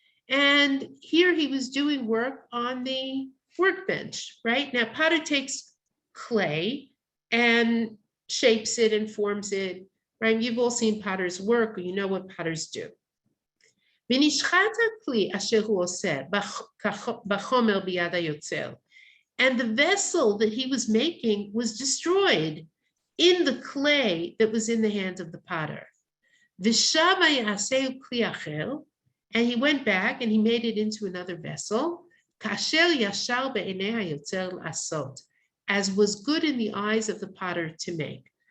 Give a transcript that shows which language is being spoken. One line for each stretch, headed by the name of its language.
English: And here he was doing work on the workbench, right? Now, potter takes clay and shapes it and forms it, right? You've all seen potters work, or you know what potters do.
Hebrew: ונשחט הכלי אשר הוא עושה בחומר ביד היוצר.
English: And the vessel that he was making was destroyed in the clay that was in the hand of the potter.
Hebrew: ושב יעשהו כלי אחר,
English: and he went back and he made it into another vessel,
Hebrew: כאשר ישר בעיני היוצר לעשות,
English: as was good in the eyes of the potter to make.